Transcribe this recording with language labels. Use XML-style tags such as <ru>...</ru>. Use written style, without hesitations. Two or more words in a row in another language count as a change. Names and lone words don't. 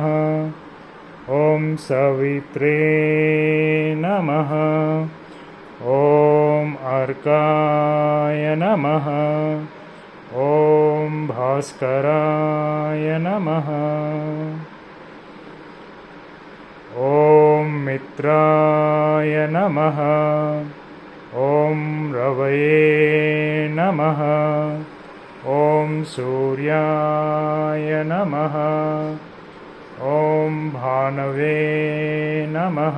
<sa>ॐ सवित्रे नमः. ॐ अर्काय नमः. ॐ भास्कराय नमः. ఓం మిత్రాయ నమః. ఓం రవయే నమః. ఓం సూర్యాయ నమః. ఓం భానవే నమః.</sa>